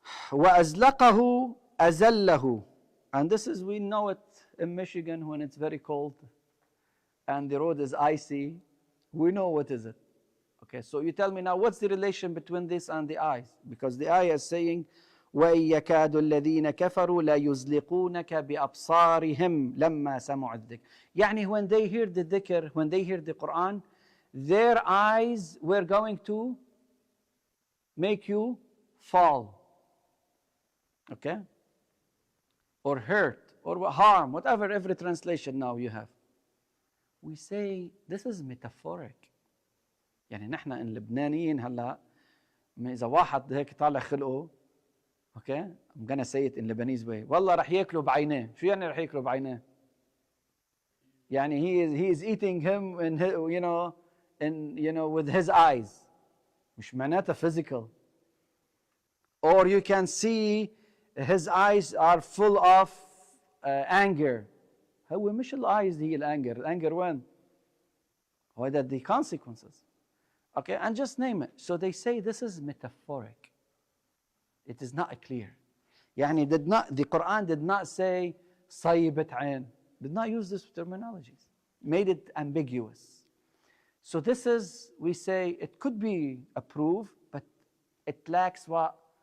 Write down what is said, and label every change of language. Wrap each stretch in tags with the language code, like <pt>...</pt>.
<ar>وأزلقه أزله,</ar> <en>and this is, we know it in Michigan when it's very cold and the road is icy, we know what is it. Okay, so you tell me now, what's the relation between this and the eyes? Because the ayah is saying,</en> <ar>وَإِن يَكَادُ الَّذِينَ كَفَرُوا لَيُزْلِقُونَكَ بِأَبْصَارِهِمْ لَمَّا سَمُعُوا الذِّكْرَ. يعني</ar> <en>when they hear the dhikr, when they hear the Quran, their eyes were going to make you fall. Okay? Or hurt, or harm, whatever, every translation now you have. We say this is metaphoric.</en> <ar>يعني نحن اللبنانيين هلا إذا واحد هيك طالع خلقه،</ar> <en>okay, I'm gonna say it in Lebanese way،</en> <ar>والله رح ياكلوا بعينيه. شو يعني رح ياكلوا بعينيه؟</ar> <en>يعني he is eating him in his, you know with his eyes.</en> <ar>مش معناتها physical.</ar> <en>Or you can see his eyes are full of anger.</en> <ar>هو مش الايز هي الانجر وين؟ هو</ar> <en>that the consequences. Okay, and just name it. So they say this is metaphoric. It is not clear.</en> <ar>يعني</ar> <en>the Quran did not say صيبة عين. Did not use this terminologies. Made it ambiguous. So this is, we say, it could be approved, but it lacks what?</en>